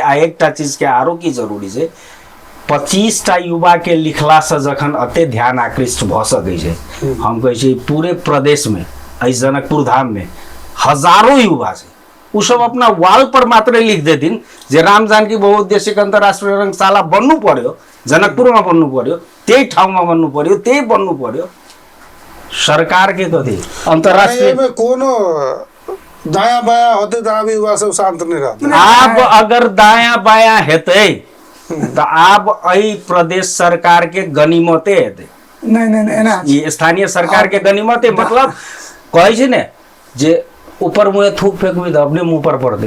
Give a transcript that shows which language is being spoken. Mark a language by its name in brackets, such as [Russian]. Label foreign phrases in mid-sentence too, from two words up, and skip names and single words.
[Maithili] आ एकटा चीज के आरो की जरूरी छै, 25 टा युवा के लिखला से जखन अते ध्यान आकृष्ट भ सकै छै। हम कहै छी पूरे प्रदेश में एहि जनकपुर धाम में हजारों युवा छै, उ सब अपना वाल पर मात्र लिख देथिन जे राम जानकी बहुउद्देशिक अंतरराष्ट्रीय रंगशाला [Nepali] बन्नु पर्यो, [Maithili] जनकपुर में [Nepali] बन्नु पर्यो, त्यही ठाउँ में बन्नु पर्यो, त्यही बन्नु पर्यो। [Maithili] सरकार के कथी अंतरराष्ट्रीय में कोनो दायां बायां होते तो आब युवा सब शांत नहीं रहते। आब अगर दायां बायां हेतै तो आब एहि प्रदेश सरकार के गनीमते हेतै। नहीं ई स्थानीय सरकार के गनीमते मतलब कहै छै ने जे ऊपर मुँह थूक फेंकबी तो अपने मुंह पर पड़ते।